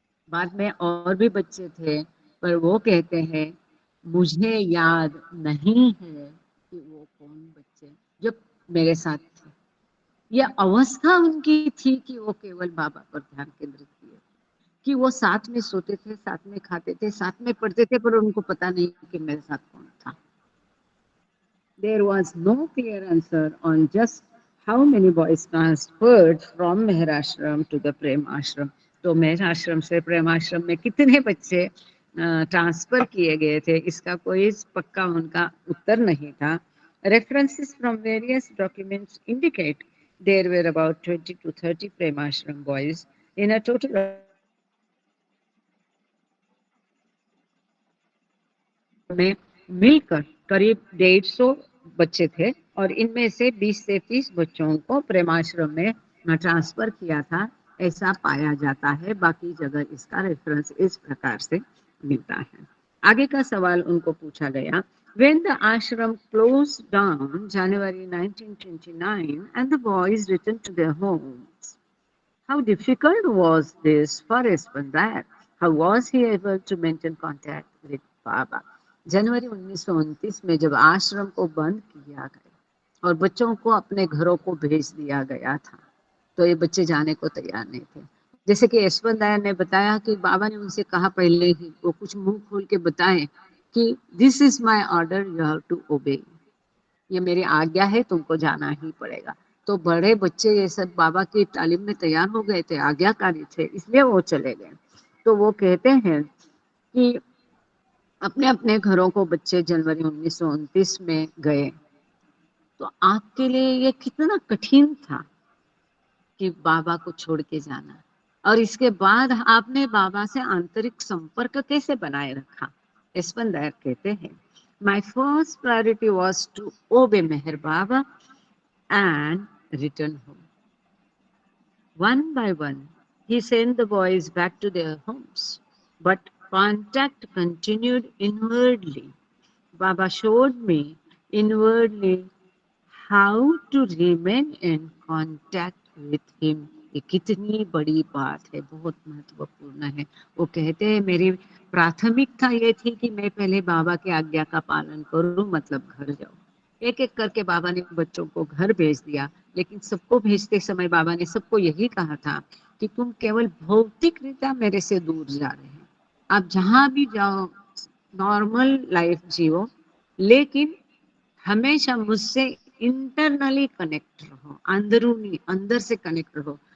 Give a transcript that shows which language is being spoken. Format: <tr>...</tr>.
<hi>बाद में और भी बच्चे थे, पर वो कहते हैं मुझे याद नहीं है कि वो कौन बच्चे जो मेरे साथ थे। यह अवस्था उनकी थी कि वो केवल बाबा पर ध्यान केंद्रित किए, कि वो साथ में सोते थे, साथ में खाते थे, साथ में पढ़ते थे, पर उनको पता नहीं कि मेरे साथ कौन था।</hi> <en>There was no clear answer on just how many boys transferred from Meherashram to the Prem Ashram।</en> <hi>तो मेहराश्रम से प्रेम आश्रम में कितने बच्चे ट्रांसफर किए गए थे, इसका कोई पक्का उनका उत्तर नहीं था।</hi> <en>References from various documents indicate there were about 20 to 30 Prem Ashram boys in a total</en> <hi>में मिलकर करीब 150 बच्चे थे, और इनमें से 20 से 30 बच्चों को प्रेमाश्रम में ट्रांसफर किया था, ऐसा पाया जाता है। बाकी जगह इसका रेफरेंस इस प्रकार से मिलता है। आगे का सवाल उनको पूछा गया,</hi> <en>When the ashram closed down January 1929 and the boys returned to their homes, how difficult was this for Espanдар? How was he able to maintain contact with Baba?</en> <hi>जनवरी 1929 में जब आश्रम को बंद किया गया और बच्चों को अपने घरों को भेज दिया गया था, तो ये बच्चे जाने को तैयार नहीं थे। जैसे कि यशवंत दायर ने बताया कि बाबा ने उनसे कहा पहले ही, वो कुछ मुंह खोल के बताएं कि</hi> <en>this is my order, you have to obey,</en> <hi>ये मेरी आज्ञा है, तुमको जाना ही पड़ेगा। तो बड़े बच्चे ये सब बाबा की तालीम में तैयार हो गए थे, आज्ञाकारी थे, इसलिए वो चले गए। तो वो कहते हैं कि अपने अपने घरों को बच्चे जनवरी 1929 में गए। तो आपके लिए ये कितना कठिन था कि बाबा को छोड़ के जाना, और इसके बाद आपने बाबा से आंतरिक संपर्क कैसे बनाए रखा? यशवंत दायर कहते हैं,</hi> <en>My first priority was to obey Meher Baba and return home. One by one, he sent the boys back to their homes, but contact continued inwardly. Baba showed me inwardly how to remain in contact with him.</en> <hi>ये कितनी बड़ी बात है, बहुत महत्वपूर्ण है। वो कहते हैं मेरी प्राथमिकता ये थी कि मैं पहले बाबा की आज्ञा का पालन करूं, मतलब घर जाऊं। एक एक करके बाबा ने बच्चों को घर भेज दिया, लेकिन सबको भेजते समय बाबा ने सबको यही कहा था कि तुम केवल भौतिक रीत्या मेरे से दूर जा रहे हैं, आप जहां भी जाओ नॉर्मल लाइफ जियो, लेकिन हमेशा मुझसे इंटरनली कनेक्ट रहो, अंदरूनी अंदर से कनेक्ट रहो।</hi>